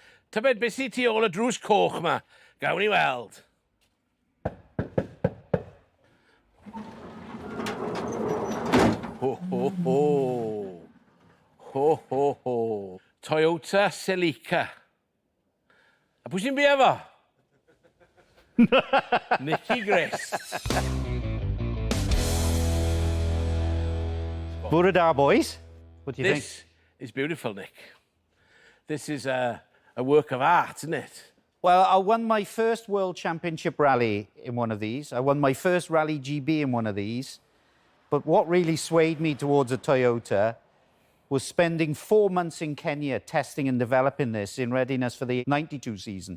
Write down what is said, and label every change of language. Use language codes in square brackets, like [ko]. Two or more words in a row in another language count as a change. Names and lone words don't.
[cy] Tybed beth sy'n tu ôl y drws coch yma? Gawn ni weld. Ho, ho, ho. Ho, ho, ho. Toyota Celica. A pwy sy'n byw efo? Nicky Grist. Bore da, [en] boys. What do you think? This is beautiful, Nick. This is a work of art, isn't it? Well, I won my first World Championship rally in one of these. I won my first Rally GB in one of these. But what really swayed me towards a Toyota was spending 4 months in Kenya testing and developing this in readiness for the '92 season.